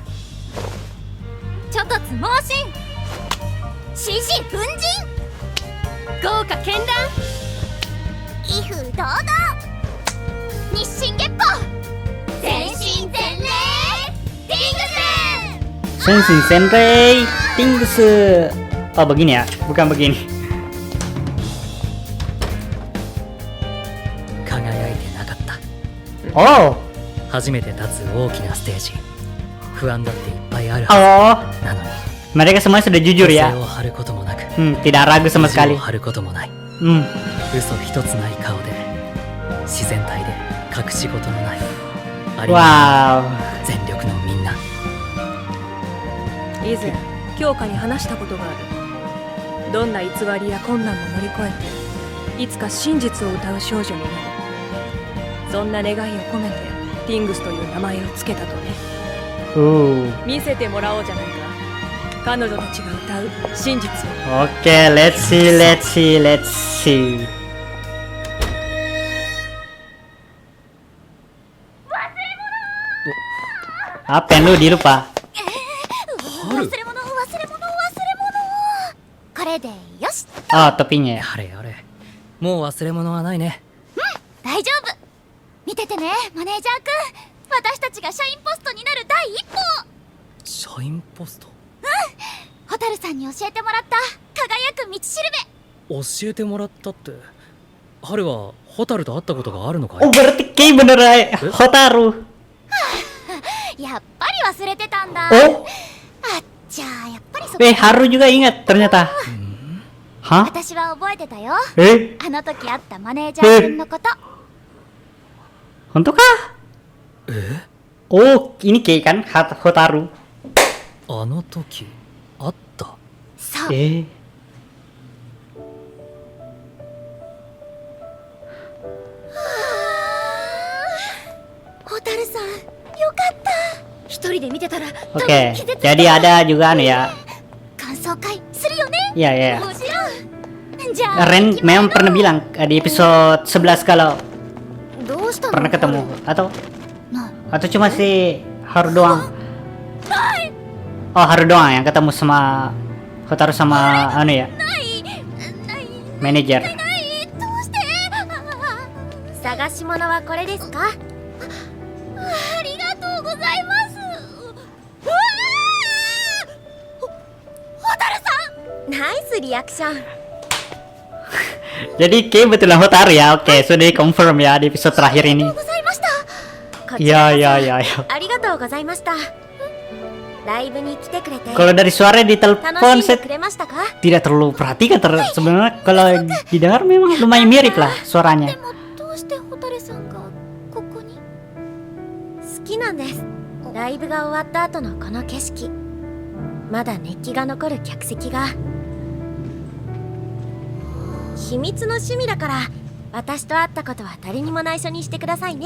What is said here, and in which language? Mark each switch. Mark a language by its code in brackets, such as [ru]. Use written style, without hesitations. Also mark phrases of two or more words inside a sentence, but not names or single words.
[ja] ちょっとつ猛進、獅子奮陣、豪華絢爛、威風堂々、日進月歩、全身全霊ティングス。全身全霊ティングス. [id] Oh begini ya, bukan begini. [ja] 輝いてなかった。 Oh, 初めて立つ大きなステージ。不安だっていっぱいある oh. はず。なのに [id] Mereka semua sudah jujur [ja] 犠 [id] ya. [ja] 牲を張ることもなく、 [id] Tidak ragu sama [ja] 意地を [id] sekali. [ja] 張ることもない。 Hmm. 嘘一つない顔で、自然体で隠し事のないありの Wow. 全力のみんな。以前京香に話したことがある。どんな偽りや困難も乗り越えていつか真実を歌う少女になる。そんな願いを込めてティングスという名前をつけたとね。見せてもらおうじゃないか、彼女たちが歌う真実を。 [en] Oke, let's see. [id] Apa yang lu dilupa? [ja] 忘れ物。これでよし。 [id] Oh, topinya ya. [ja] やれやれ、もう忘れ物はないね。大丈夫。見ててね、マネージャーくん。私たちが社員ポストになる第一歩。社員ポスト？ホタルさんに教えてもらった輝く道しる教えてもらったって、春はホタルと会ったことがあるのかい？ [id] Oh, berarti kayak bener ya. Hotaru. [ja] べ。やっぱり忘れてたんだ。 Oh, あっちゃー、やっぱりそこ。 [id] Haru juga ingat ternyata. Hah? [ja] 私は覚えてたよ。 Eh? あの時会ったマネージャー君のこと。 [id] Untuk kah? Oh, ini Kei kan? Hotaru. [ja] あの時あった。そう Eh. ホタルさん、よかった。一人で見てたら [id] Oke, jadi ada juga anu ya. [ja] 感想会するよね。 [id] Iya, iya. [ja] もちろん。じゃあ [id] Ren memang pernah bilang di episode 11 kalau [ja] どうしたの [id] pernah ketemu atau [ja] な [id] atau cuma si Haru doang? Oh, Haru doang yang ketemu sama Hotaru sama anu ya, [ja] ないない [id] manajer. [ja] ないどうして探し物はこれですか？ありがとうございます。うわー！ホタルさん、ナイスリアクション。 [id] Jadi Kei betulan Hotaru ya. Oke, sudah di confirm ya di episode terakhir ini. [ja] ございました。こち [id] Iya, [ja] ら [id] iya, [ja] こ [id] iya, iya. [ja] そありがとうございました。ライブに来てくれて [id] Kalau dari suara di [ja] 楽 [id] telepon [ja] しんで [id] saya [ja] くれましたか？ [id] tidak terlalu perhatikan sebenarnya kalau didengar memang lumayan mirip lah [ja] で [id] suaranya. [ja] もどうしてホタルさんがここに？好きなんです。ライブが終わった後のこの景色、まだ熱気が残る客席が。秘密の趣味だから私と会ったことは誰にも内緒にしてくださいね。